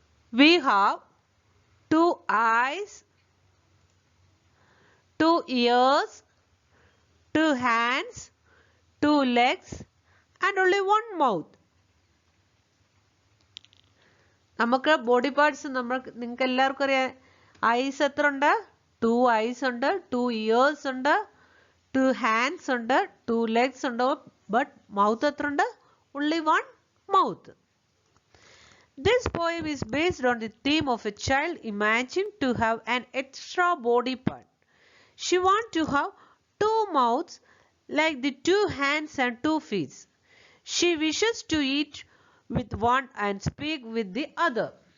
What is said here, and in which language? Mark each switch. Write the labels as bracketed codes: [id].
[en] We have 2 eyes, 2 ears, 2 hands, 2 legs, and only 1 mouth. [ml] നമുക്ക് body parts നിങ്ങൾക്ക് എല്ലാവർക്കും അറിയാം. ഐസ് എത്ര ഉണ്ട്? 2 ഐസ് ഉണ്ട്, 2 ഇയേഴ്സ് ഉണ്ട്, 2 ഹാൻഡ്സ് ഉണ്ട്, 2 ലെഗ്സ് ഉണ്ട്. ബട്ട് മൗത്ത് എത്ര ഉണ്ട്? [en] only 1 mouth. This poem is based on the theme of a child imagining to have an extra body part. She wants to have 2 mouths like the 2 hands and 2 feet. She wishes to eat with one and speak with the other.